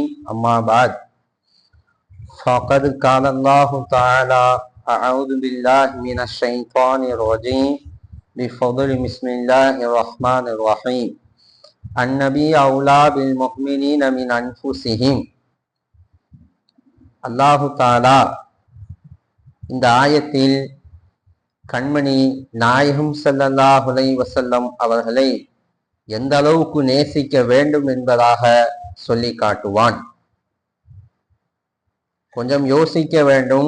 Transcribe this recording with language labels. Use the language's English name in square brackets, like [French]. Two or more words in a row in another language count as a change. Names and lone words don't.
[Arabic] أما بعد، فقد قال الله تعالى: أعوذ بالله من الشيطان الرجيم، بفضل بسم الله الرحمن الرحيم. النبي أولى بالمؤمنين من أنفسهم. [Tamil] அல்லாஹு தாலா இந்த ஆயத்தில் கண்மணி நாயகம் [Arabic] صلى الله عليه وسلم [Tamil] அவர்களை எந்த அளவுக்கு நேசிக்க வேண்டும் என்பதாக சொல்லி காட்டுவான். கொஞ்சம் யோசிக்க வேண்டும்.